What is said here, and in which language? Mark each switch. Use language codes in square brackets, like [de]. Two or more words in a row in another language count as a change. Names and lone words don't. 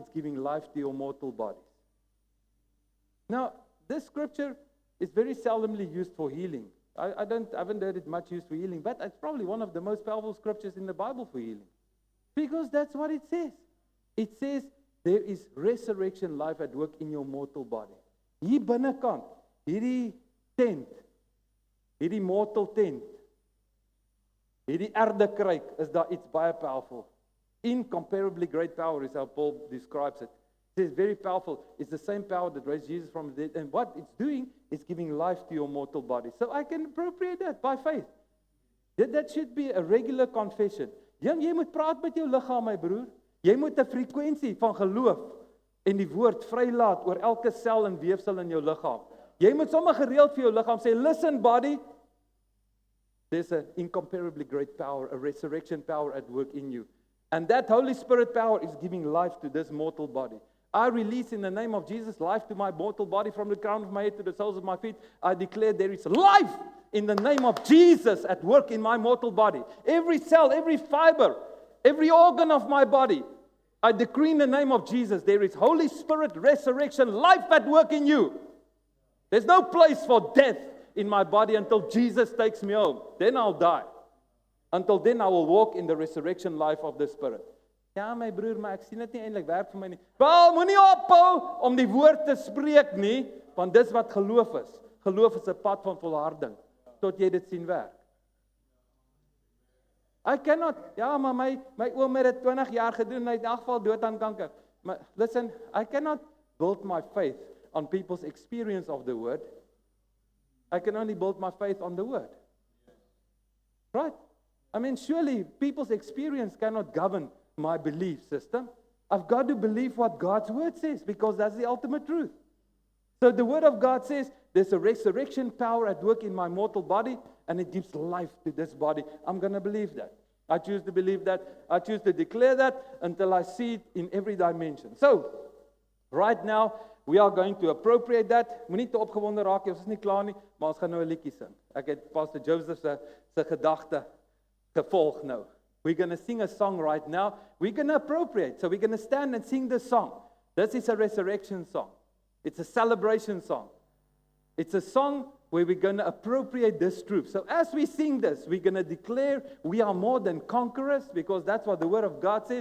[en] It's giving life to your mortal bodies. Now, this scripture is very seldomly used for healing. I haven't heard it much used for healing, but it's probably one of the most powerful scriptures in the Bible for healing. Because that's what it says. It says there is resurrection life at work in your mortal body. [af] Hier binnekant, hierdie tent, hierdie mortal tent, hierdie erdekruik, is daar iets baie powerful [en] Incomparably great power is how Paul describes it. He says very powerful. It's the same power that raised Jesus from the dead. And what it's doing is giving life to your mortal body. So I can appropriate that by faith. That should be a regular confession. [af] Jy moet praat met jou liggaam, my broer. Jy moet 'n frekwensie van geloof en die woord vrylaat oor elke sel en weefsel in jou liggaam. Jy moet sommer gereeld vir jou liggaam sê, [en] listen body, there's an incomparably great power, a resurrection power at work in you. And that Holy Spirit power is giving life to this mortal body. I release in the name of Jesus life to my mortal body from the crown of my head to the soles of my feet. I declare there is life in the name of Jesus at work in my mortal body. Every cell, every fiber, every organ of my body, I decree in the name of Jesus, there is Holy Spirit, resurrection, life at work in you. There's no place for death in my body until Jesus takes me home. Then I'll die. Until then I will walk in the resurrection life of the Spirit. [af] Ja, my broer, maar ek sien dit nie eintlik werk vir my nie. Wel, moenie ophou om die woord te spreek nie, want dis wat geloof is. Geloof is 'n pad van volharding tot jy dit sien werk. [en] I cannot, [af] ja, maar my oom het dit 20 jaar gedoen, hy het in elk geval dood aan kanker. [en] Maar listen, I cannot build my faith on people's experience of the word. I can only build my faith on the word. Right? I mean, surely people's experience cannot govern my belief system. I've got to believe what God's word says because that's the ultimate truth. So the word of God says there's a resurrection power at work in my mortal body and it gives life to this body. I'm going to believe that. I choose to believe that. I choose to declare that until I see it in every dimension. So, right now, we are going to appropriate that. [af] Moenie te opgewonde raak nie, ons is nie klaar nie, maar ons gaan nou 'n liedjie sing. Ek het Pastor Joseph se gedagte gevolg nou. [en] We're going to sing a song right now. We're going to appropriate. So we're going to stand and sing this song. This is a resurrection song. It's a celebration song. It's a song where we're going to appropriate this truth. So as we sing this, we're going to declare we are more than conquerors because that's what the word of God says.